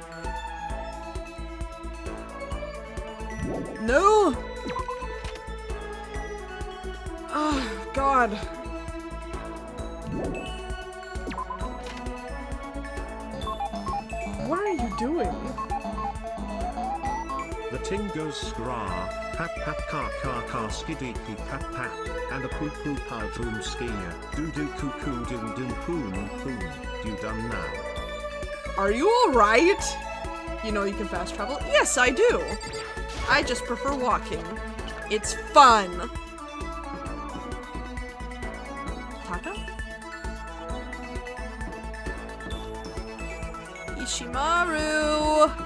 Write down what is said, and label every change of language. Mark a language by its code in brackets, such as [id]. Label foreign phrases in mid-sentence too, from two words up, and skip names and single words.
[en] No? Oh, God. What are you doing? The ting goes skra, pap pap ka ka ka skiddy pap pap, and a poo poo pa doom skier, doo doo coo coo doom doom poom poom, you done now. Are you alright? You know you can fast travel? Yes, I do. I just prefer walking. It's fun. Taka? Ishimaru!